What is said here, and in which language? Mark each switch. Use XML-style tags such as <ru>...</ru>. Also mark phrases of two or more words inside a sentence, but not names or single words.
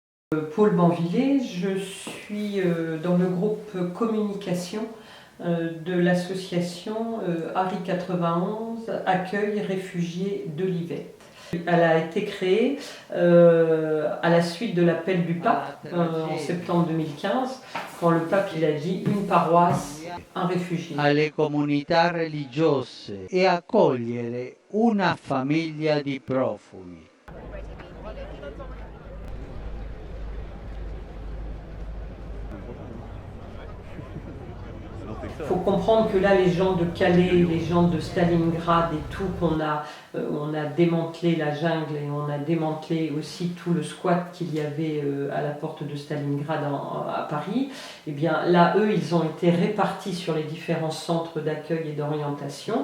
<fr>Paul Banvillé, je suis dans le groupe communication de l'association Harry 91 Accueil Réfugiés de Livette. Elle a été créée à la suite de l'appel du pape en septembre 2015, quand le pape il a dit une paroisse, un réfugié.</fr> <it>Alle comunità religiose e accogliere una famiglia di profughi.</it> <fr>Il faut comprendre que là, les gens de Calais, les gens de Stalingrad et tout, on a démantelé la jungle et on a démantelé aussi tout le squat qu'il y avait à la porte de Stalingrad à Paris. Et bien là, eux, ils ont été répartis sur les différents centres d'accueil et d'orientation.</fr>